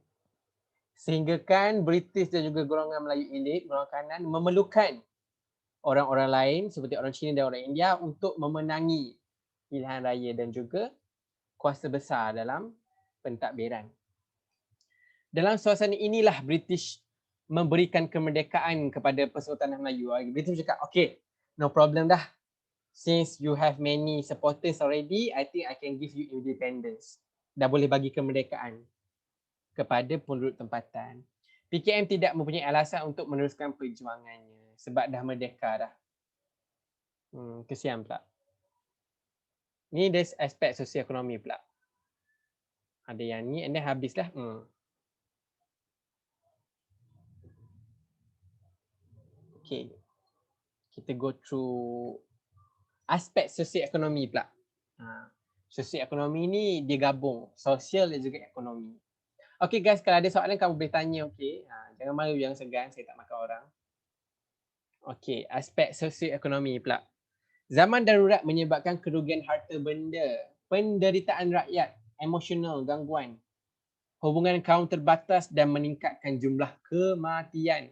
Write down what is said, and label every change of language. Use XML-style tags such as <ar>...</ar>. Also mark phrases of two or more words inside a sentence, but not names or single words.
<ms>Sehingga kan British dan juga golongan Melayu elit, golongan kanan memerlukan orang-orang lain seperti orang Cina dan orang India untuk memenangi pilihan raya dan juga kuasa besar dalam pentadbiran. Dalam suasana inilah British memberikan kemerdekaan kepada Persekutuan Tanah Melayu. British cakap,</ms> <en>okay, no problem</en> <ms>dah.</ms> <en>Since you have many supporters already, I think I can give you independence.</en> <ms>Dah boleh bagi kemerdekaan kepada penduduk tempatan. PKM tidak mempunyai alasan untuk meneruskan perjuangannya sebab dah merdeka dah. Kesian pula. Ni dari aspek sosioekonomi pula. Ada yang ni</ms> <en>and then</en> <ms>habislah. Okay. Kita</ms> <en>go through</en> <ms>aspek sosioekonomi pula. Sosioekonomi ni dia gabung sosial dan juga ekonomi.</ms> <en>Okay guys,</en> <ms>kalau ada soalan kamu boleh tanya, okay. Jangan malu, jangan segan, saya tak makan orang. Okay, aspek sosioekonomi pula. Zaman darurat menyebabkan kerugian harta benda, penderitaan rakyat, emosional, gangguan, hubungan kaum terbatas dan meningkatkan jumlah kematian.</ms>